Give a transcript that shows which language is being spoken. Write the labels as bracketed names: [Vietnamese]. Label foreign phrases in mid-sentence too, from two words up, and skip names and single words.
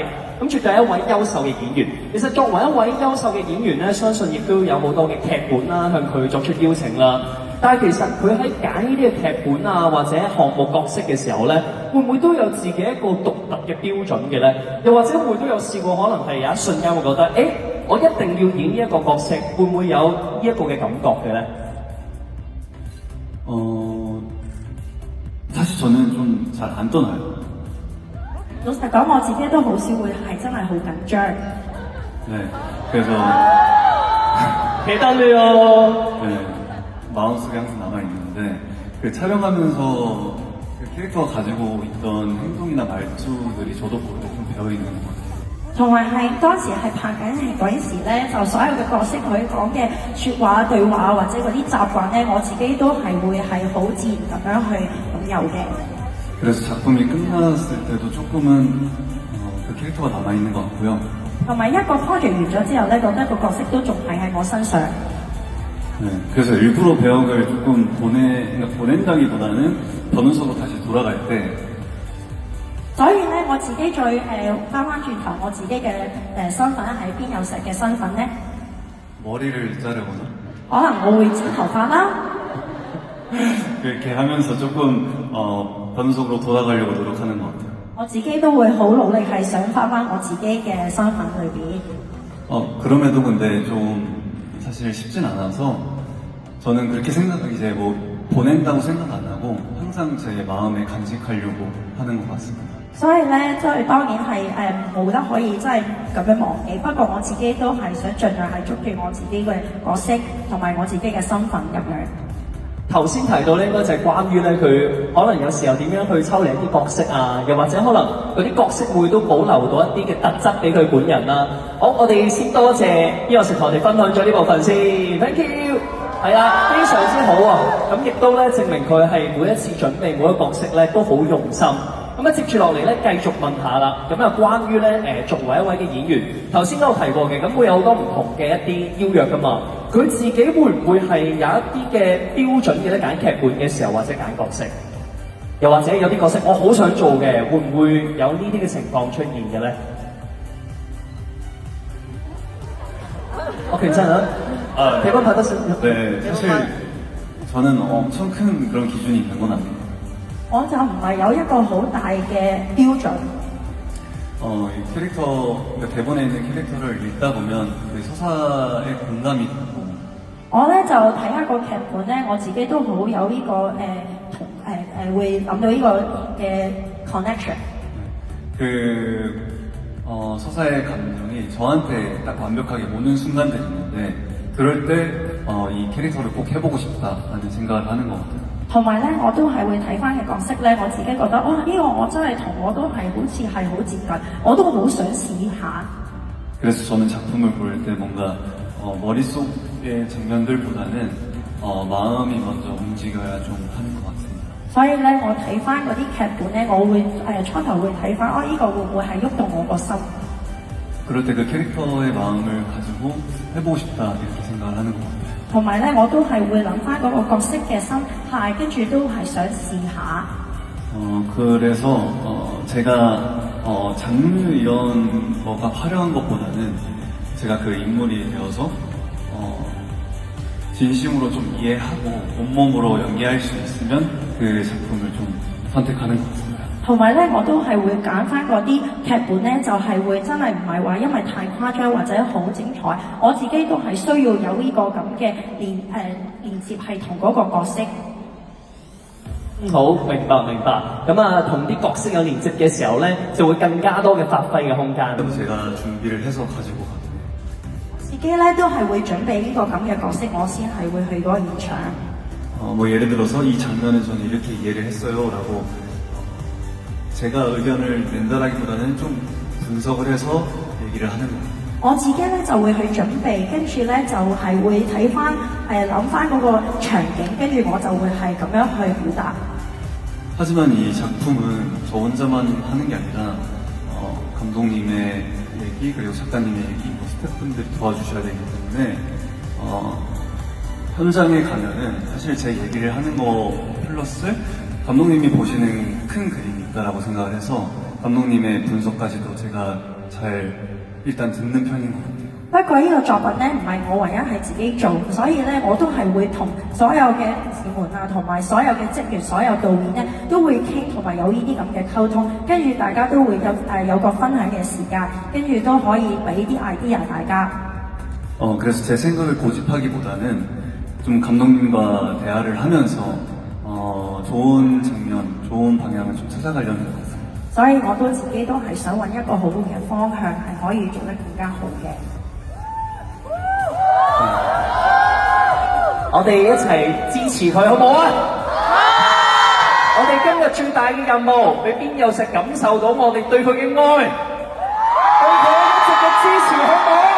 [Cantonese] 咁絕對係一位優秀嘅演員。其實作為一位優秀嘅演員咧，相信亦都有好多嘅劇本啦，向佢作出邀請啦。但係其實佢喺揀呢啲嘅劇本啊，或者項目角色嘅時候咧，會唔會都有自己一個獨特嘅標準嘅咧？又或者會都有試過可能係有一瞬間會覺得，我一定要演呢一個角色，會唔會有呢一個嘅感覺嘅咧？ [Korean] 사실 저는 좀 잘 안 떠나요. [Cantonese] 老實講，我自己都好少會係真係好緊張。 [Korean] 네, 그래서 대단해요. 네, 마음속에 항상 남아 있는데 그 촬영하면서 그 캐릭터가 가지고 있던 행동이나 말투들이 저도 모르게 좀 배어 있는 것 같아요. [Cantonese] 同埋係當時係拍緊戲嗰陣時咧，就所有嘅角色佢講嘅説話、對話或者嗰啲習慣咧，我自己都係會係好自然咁樣去擁有嘅。 [Korean] 그래서 작품이 끝났을 때도 조금은 그 캐릭터가 남아 있는 것 같고요. [Cantonese] 同埋一個 project 完咗之後咧，覺得個角色都仲係喺我身上。 [Korean] 네, 그래서 일부러 배역을 조금 그러니까 보낸다기보다는 변호사로 다시 돌아갈 때 [Cantonese] 所以咧，我自己再翻轉頭，我自己嘅身份係邊有石嘅身份咧， [Korean] 머리를 자르거나 [Cantonese] 可能我會剪頭髮啦。 [Korean] 그렇게 하면서 조금 변호사로 돌아가려고 노력하는 것 같아요. [Cantonese] 我自己都會好努力係想翻我自己嘅身份裏邊。 [Korean] 그럼에도 근데 좀 사실 쉽진 않아서 저는 그렇게 이제 뭐 보낸다고 생각 안 하고 항상 제 마음에 간직하려고 하는 것 같습니다. [Cantonese] 所以咧，即係當然係冇得可以真係咁樣忘記。不過我自己都係想盡量係捉住我自己嘅角色同埋我自己嘅身份咁樣。頭先提到咧，應該就係關於咧佢可能有時候點樣去抽離一啲角色啊，又或者可能嗰啲角色會都保留到一啲嘅特質俾佢本人啦。好，我哋先多謝呢個食同我哋分享咗呢部分先 ， [English] thank you。 [Cantonese] 係啊，非常之好啊！咁亦都咧證明佢係每一次準備每一個角色咧都好用心。咁接住落嚟咧，繼續問下啦。咁關於咧作為一位嘅演員，頭先都有提過嘅，咁會有好多唔同嘅一啲邀約噶嘛。佢自己會唔會係有一啲嘅標準嘅咧？揀劇本嘅時候或者揀角色，又或者有啲角色我好想做嘅，會唔會有呢啲嘅情況出現嘅咧？괜찮아요? [Korean] 대본 받았어요? 네, 사실 저는 엄청 큰 그런 기준이 있는 건 아니에요. [Cantonese] 我就唔係有一個好大嘅標準。 [Korean] 이 캐릭터, 그러니까 대본에 있는 캐릭터를 읽다 보면 그 서사에 공감이 되고 [Cantonese] 我咧就睇下個劇本咧，我自己都好有呢、個會諗到呢個嘅 connection。 [Korean] 서사의 감정이 저한테 딱 완벽하게 오는 순간들이 있는데 그럴 때 이 캐릭터를 꼭 해보고 싶다라는 생각을 하는 것 같아요. [Cantonese] 同埋咧，我都係會睇翻嘅角色咧，我自己覺得哇，呢、個我真係同我都係好似係好接近，我都好想試下。 [Korean] 그래서 저는 작품을 볼 때 뭔가 머릿속의 장면들보다는 마음이 먼저 움직여야 좀 하는 것 같습니다. [Cantonese] 所以咧，我睇翻嗰啲劇本咧，我會初頭會睇翻，呢、個會唔會係喐動我個心？ [Korean] 그럴 때 그 캐릭터의 마음을 가지고 해보고 싶다 이렇게 생각을 하는 것 같아요. [Cantonese] 同埋咧，我都係會諗翻嗰個角色嘅心態，跟住都係想試下。 [Korean] 그래서 제가 장르 이런 거가 화려한 것보다는 제가 그 인물이 되어서 진심으로 좀 이해하고 온몸으로 연기할 수 있으면 그 작품을 좀 선택하는 것 같습니다. [Cantonese] 同埋咧，我都係會揀翻嗰啲劇本咧，就係會真係唔係話因為太誇張或者好精彩，我自己都係需要有呢個咁嘅連接係同嗰個角色。好，明白明白。咁啊，同啲角色有連接嘅時候咧，就會更加多嘅發揮嘅空間。 [Korean] 제가 준비를 해서 가지고 가거든요. [Cantonese] 自己咧都係會準備呢個咁嘅角色，我先係會去嗰個現場。 [Korean] 뭐 예를 들어서 이 장면은 저는 이렇게 이해를 했어요라고 제가 의견을 낸다라기보다는 좀 분석을 해서 얘기를 하는 거예요. [Cantonese] 我自己咧就會去準備，跟住咧就係會睇翻諗翻嗰個場景，跟住我就會係咁樣去表達。 [Korean] 하지만 이 작품은 저 혼자만 하는 게 아니라 감독님의 얘기 그리고 작가님의 얘기 뭐 스태프분들이 도와주셔야 되기 때문에 현장에 가면은 사실 제 얘기를 하는 거 플러스 감독님이 보시는 큰 그림이 있다라고 생각을 해서 감독님의 분석까지도 제가 잘 일단 듣는 편인 것 같아요. [Cantonese] 不過呢個作品咧唔係我唯一係自己做，所以咧我都係會同所有嘅同事們啊，同埋所有嘅職員、所有導演咧都會傾，同埋有呢啲咁嘅溝通，跟住大家都會有個分享嘅時間，跟住都可以俾啲 idea 大家。 [Korean] 그래서 제 생각을 고집하기보다는 좀 감독님과 대화를 하면서 좋은 장면, 좋은 방향을 좀 찾아가려는 것 같습니다. [Cantonese] 所以我都自己都係想揾一個好嘅方向，係可以做得更加好嘅。我哋一齊支持佢，好唔好啊？我哋今日最大嘅任務，俾邊有石感受到我哋對佢嘅愛，對佢一直嘅支持，好唔好？